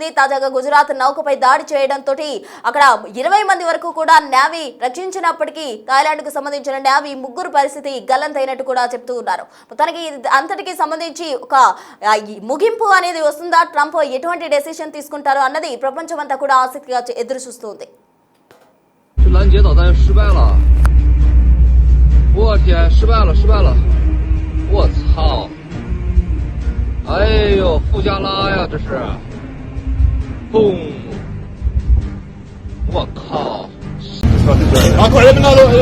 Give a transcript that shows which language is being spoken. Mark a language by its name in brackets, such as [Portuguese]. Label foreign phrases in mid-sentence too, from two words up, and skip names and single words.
[Telugu] తాజాగా గుజరాత్ నౌకపై దాడి చేయడంతో అక్కడ 20 మంది వరకు కూడా నేవీ రక్షించినప్పటికీ థాయిలాండ్ కు సంబంధించిన నేవీ ముగ్గురు పరిస్థితి గల్లంతైనట్టు కూడా చెప్తూ ఉన్నారు. మొత్తానికి అంతటికి సంబంధించి ఒక ముగింపు అనేది వస్తుందా, ట్రంప్ ఎటువంటి డెసిషన్ తీసుకుంటారో అన్నది ప్రపంచమంతా కూడా ఆసక్తిగా ఎదురు చూస్తుంది. [Chinese] 拦截导弹失败了，我天，失败了，我操！哎呦，富加拉呀，这是，嘣！我靠！啊，快点拿走！